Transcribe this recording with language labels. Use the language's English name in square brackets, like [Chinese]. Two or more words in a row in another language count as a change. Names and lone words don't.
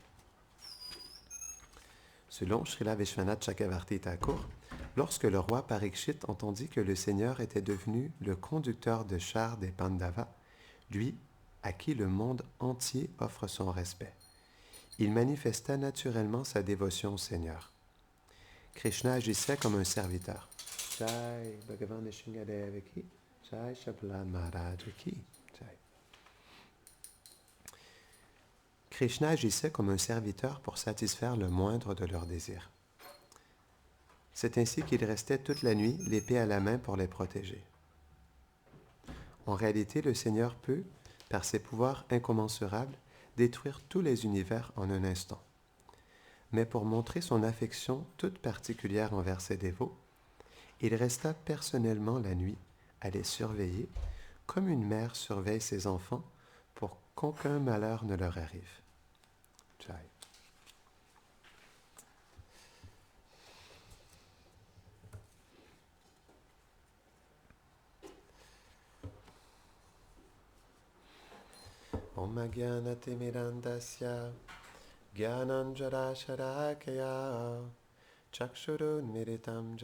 [French] Selon Srila Vishwanath Chakravarti Thakur, lorsque le roi Parikshit entendit que le Seigneur était devenu le conducteur de chars des Pandavas, lui, à qui le monde entier offre son respect, il manifesta naturellement sa dévotion au Seigneur. Krishna agissait comme un serviteur. [Hindi] जय भगवान निशिंगदेव की, जय शब्लान महाराज की, जय. [French] Krishna agissait comme un serviteur pour satisfaire le moindre de leurs désirs. C'est ainsi qu'il restait toute la nuit, l'épée à la main pour les protéger. En réalité, le Seigneur peut, par ses pouvoirs incommensurables, détruire tous les univers en un instant. Mais pour montrer son affection toute particulière envers ses dévots, il resta personnellement la nuit à les surveiller, comme une mère surveille ses enfants pour qu'aucun malheur ne leur arrive. [Hindi] Jai. [Sanskrit] ॐ अज्ञानतिमिरान्धस्य ज्ञानाञ्जनशलाकया चक्षुरुन्मीलितम्